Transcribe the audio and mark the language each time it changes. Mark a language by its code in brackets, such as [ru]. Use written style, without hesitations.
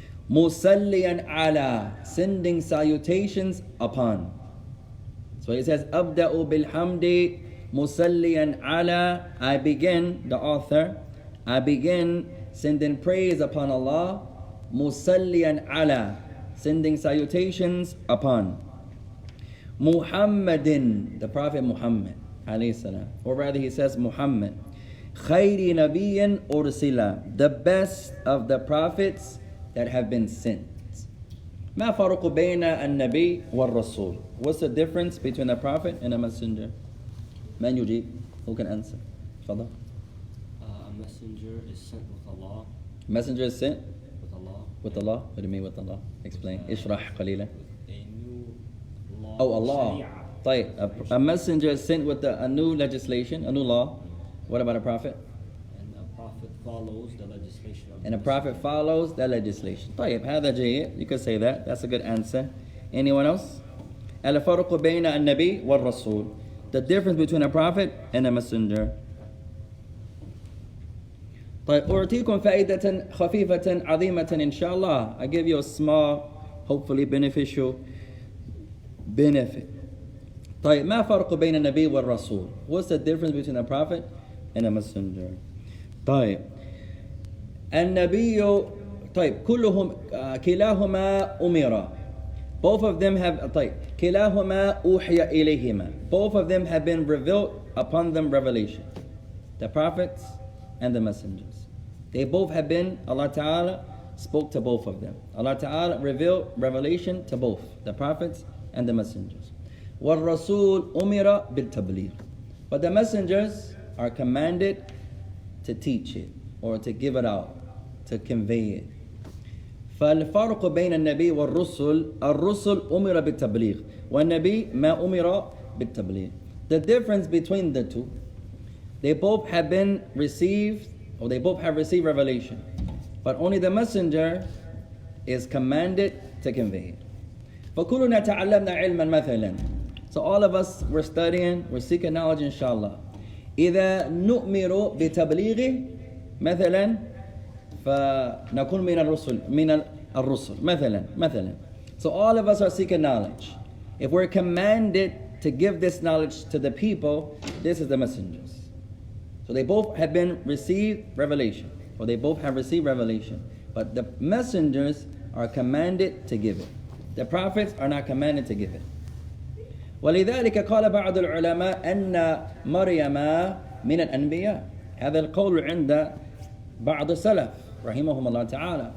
[ar] مصليا على, [en] sending salutations upon. So he says [ar] أبدأ بالحمد مصليا على. [en] I begin, the author, I begin sending praise upon Allah. [ar] مصليا على, [en] sending salutations upon. Muhammadin, the Prophet Muhammad alayhi salam. Or rather he says Muhammad. [ar] Khayri nabiyyin ursila, [en] the best of the prophets that have been sent. [ar] ما فرق بين النبي والرسول? [en] What's the difference between a prophet and a messenger? [ar] من يجيب? [en] Who can answer? [ar] تفضل. [en] A messenger is sent with Allah. Messenger is sent? With Allah. With Allah? What do you mean with Allah? Explain. [ar] اشرح قليلا. [en] A new law. Oh, Allah. طيب, a messenger is sent with a new legislation, a new law. What about a prophet? And a prophet follows the legislation of And a prophet follows that legislation. طيب, [ar] هذا جيد. [en] You could say that. That's a good answer. Anyone else? [ar] الفرق بين النبي والرسول. [en] The difference between a prophet and a messenger. [ar] طيب, أعطيكم فائدة خفيفة عظيمة إن شاء الله. [en] I give you a small, hopefully beneficial benefit. [ar] طيب, ما فرق بين النبي والرسول? [en] What's the difference between a prophet and a messenger? [ar] طيب, النبي, طيب, كلهم كلاهما أمر. [en] Both of them have, [ar] طيب, كلاهما أوحي إليهما. [en] Both of them have been revealed upon them revelation. The prophets and the messengers. They both have been, Allah Ta'ala spoke to both of them. Allah Ta'ala revealed revelation to both, the prophets and the messengers. [ar] وَالرَّسُولُ أُمِرَ بِالْتَبْلِيغِ. [en] But the messengers are commanded to teach it, or to give it out, to convey it. [ar] فالفرق بين النبي والرسل الرسل أمر بالتبليغ والنبي ما أمر بالتبليغ. [en] The difference between the two, they both have been received, or they both have received revelation, but only the messenger is commanded to convey it. [ar] فكلنا تعلمنا علما مثلا. [en] So all of us we're studying, we're seeking knowledge inshallah. [ar] إذا نؤمر بتبليغه مثلا فنكون من الرسل مثلا. [en] So all of us are seeking knowledge. If we're commanded to give this knowledge to the people, this is the messengers. So they both have been received revelation, or they both have received revelation. But the messengers are commanded to give it. The prophets are not commanded to give it. [ar] ولذلك قال بعض العلماء أن مريم من الأنبياء. هذا القول عند بعض السلف رحمهم الله تعالى.